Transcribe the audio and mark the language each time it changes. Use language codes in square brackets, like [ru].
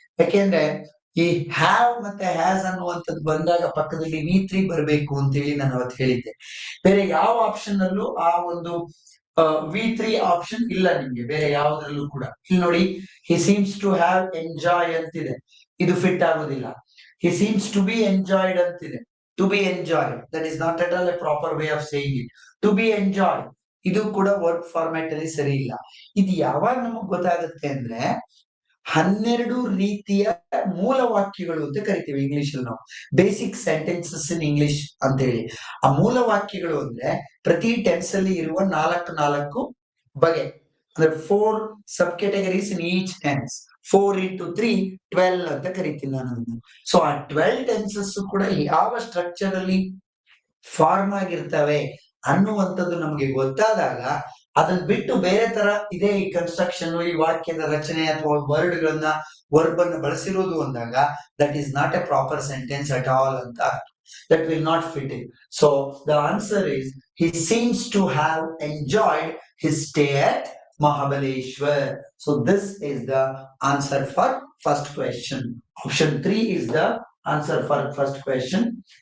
[kn] ಯಾಕೆಂದ್ರೆ ಈ ಹ್ಯಾವ್ ಮತ್ತೆ ಹ್ಯಾಸ್ ಅನ್ನುವಂಥದ್ದು ಬಂದಾಗ ಪಕ್ಕದಲ್ಲಿ V3 ಬರಬೇಕು ಅಂತ ಹೇಳಿ ನಾನು ಅವತ್ತು ಹೇಳಿದ್ದೆ. ಬೇರೆ ಯಾವ ಆಪ್ಷನ್ ಅಲ್ಲೂ ಆ ಒಂದು V3 ಆಪ್ಷನ್ ಇಲ್ಲ ನಿಮ್ಗೆ, ಬೇರೆ ಯಾವುದ್ರಲ್ಲೂ ಕೂಡ. ಇಲ್ಲಿ ನೋಡಿ, [en] he seems to have enjoy [kn] ಅಂತಿದೆ, ಇದು ಫಿಟ್ ಆಗೋದಿಲ್ಲ. [en] he seems to be enjoyed ಅಂತಿದೆ, to be enjoyed, that is not at all a proper way of saying it. to be enjoyed, [kn] ಇದು ಕೂಡ ವರ್ಕ್ ಫಾರ್ಮ್ಯಾಟ್ ಅಲ್ಲಿ ಸರಿ ಇಲ್ಲ. ಇದು ಯಾವಾಗ ನಮಗ್ ಗೊತ್ತಾಗುತ್ತೆ ಅಂದ್ರೆ, 12 ರೀತಿಯ ಮೂಲ ವಾಕ್ಯಗಳು ಅಂತ ಕರಿತೀವಿ ಇಂಗ್ಲಿಷ್ ಅಲ್ಲಿ ನಾವು, [en] basic sentences in English [kn] ಅಂತ ಹೇಳಿ. ಆ ಮೂಲ ವಾಕ್ಯಗಳು ಅಂದ್ರೆ ಪ್ರತಿ ಟೆನ್ಸ್ ಅಲ್ಲಿ ಇರುವ 4 ಬಗೆ, ಅಂದ್ರೆ 4 [en] Sub categories in each tenses. [kn] 4 into 3 12 ಅಂತ ಕರಿತೀನಿ ನಾನು ಅದನ್ನು. ಸೊ ಆ 12 ಟೆನ್ಸಸ್ ಕೂಡ ಯಾವ ಸ್ಟ್ರಕ್ಚರ್ ಅಲ್ಲಿ ಫಾರ್ಮ್ ಆಗಿರ್ತವೆ ಅನ್ನುವಂಥದ್ದು ನಮಗೆ ಗೊತ್ತಾದಾಗ, ಅದನ್ನ ಬಿಟ್ಟು ಬೇರೆ ತರ ಇದೇ ಈ ಕನ್ಸ್ಟ್ರಕ್ಷನ್, ಈ ವಾಕ್ಯದ ರಚನೆ ಅಥವಾ ವರ್ಬ್ ಅನ್ನು ಬಳಸಿರೋದು ಅಂದಾಗ, [en] that is not a proper sentence at all [kn] ಅಂತ, [en] that will not fit in. So the answer is, he seems to have enjoyed his stay at Mahabaleshwar. So this is the answer for first question. Option 3 is the answer for first question.